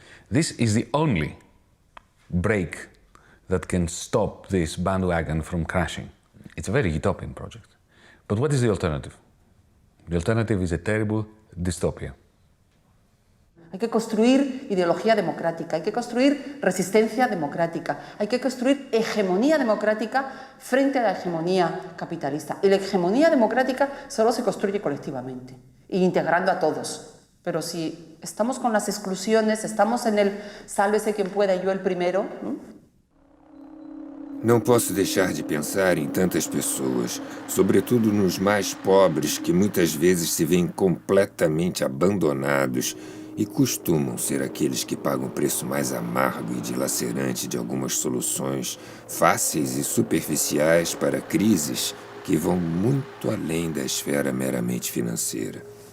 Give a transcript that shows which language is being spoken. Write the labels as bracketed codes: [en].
[en] This is the only break that can stop this bandwagon from crashing. It's a very utopian project. But what is the alternative? The alternative is a terrible dystopia. [es] Hay que construir ideología democrática, hay que construir resistencia democrática, hay que construir hegemonía democrática frente a la hegemonía capitalista. Y la hegemonía democrática solo se construye colectivamente, e integrando a todos. Pero si estamos con las exclusiones, estamos en el sálvese quien pueda y yo el primero. [pt] Não posso deixar de pensar em tantas pessoas, sobretudo nos mais pobres, que muitas vezes se veem completamente abandonados e costumam ser aqueles que pagam o preço mais amargo e dilacerante de algumas soluções fáceis e superficiais para crises que vão muito além da esfera meramente financeira.